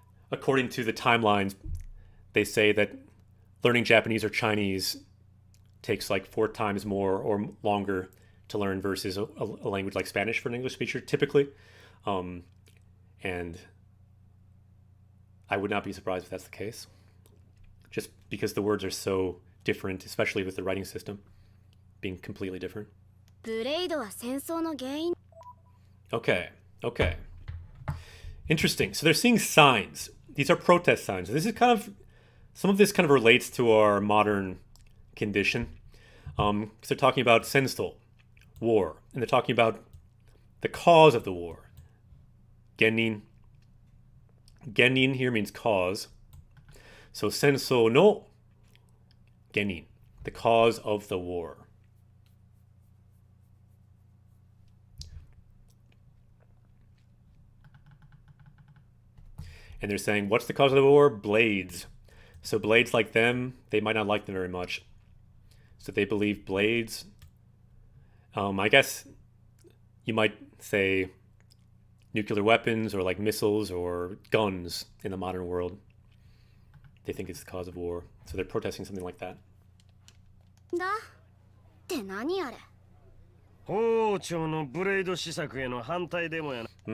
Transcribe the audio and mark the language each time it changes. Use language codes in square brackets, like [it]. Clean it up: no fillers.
[en] According to the timelines, they say that learning Japanese or Chinese takes like 4 times more or longer to learn versus a language like Spanish for an English speaker typically. And I would not be surprised if that's the case. Just because the words are so different, especially with the writing system being completely different. [ja] ブレイドは戦争の原因 [en] Okay. Interesting. So they're seeing signs. These are protest signs. This is kind of, some of this kind of relates to our modern condition. Because they're talking about senso, war. And they're talking about the cause of the war. Genin. Genin here means cause. So [ja] senso no genin, [en] the cause of the war. And they're saying, what's the cause of the war? Blades. So blades like them, they might not like them very much. So they believe blades. I guess you might say nuclear weapons or like missiles or guns in the modern world. They think it's the cause of war. So they're protesting something like that. [ja] だって何あれ包丁のブレード試作への反対デモやな。